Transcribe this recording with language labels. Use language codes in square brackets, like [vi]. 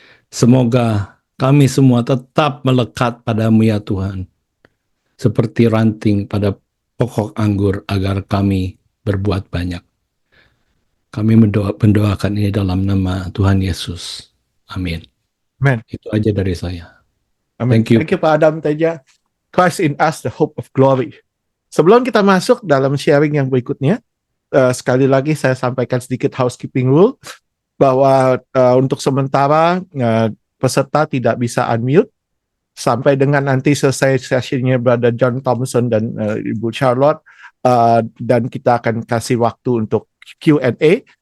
[id] Semoga kami semua tetap melekat padamu ya Tuhan, seperti ranting pada pokok anggur agar kami berbuat banyak. Kami mendoakan ini dalam nama Tuhan Yesus. Amin. [en] Amen. [id] Itu aja dari saya. [en] Amen. Thank you. Thank you Pak Adam Teja. Christ in us, the hope of glory. [id] Sebelum kita masuk dalam sharing yang berikutnya, sekali lagi saya sampaikan sedikit housekeeping rule, bahwa untuk sementara peserta tidak bisa unmute sampai dengan nanti selesai sessionnya Brother John Thompson dan Ibu Charlotte, dan kita akan kasih waktu untuk Q&A.